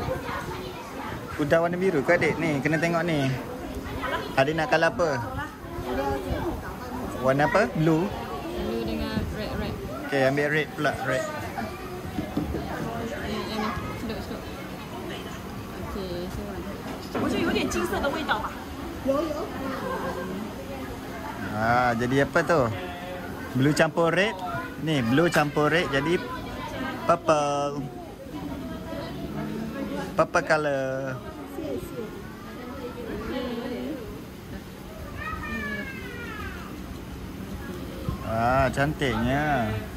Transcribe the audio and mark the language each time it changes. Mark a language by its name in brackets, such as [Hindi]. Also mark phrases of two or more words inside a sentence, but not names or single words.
[Malay] Kuda warna biru ke adik? Ni, kena tengok ni. Adik nak colour apa? Warna apa? Blue? [English] Blue dengan red. [Malay] Okay, ambil red pula. Red. Yang ni, celuk. Okey, sewan. [Chinese] 我觉得有点金色的味道吧。 [Malay] Jadi apa tu? [English] Blue campur red. [Malay] Ni, blue campur red jadi purple. [English] Purple colour. Cantiknya.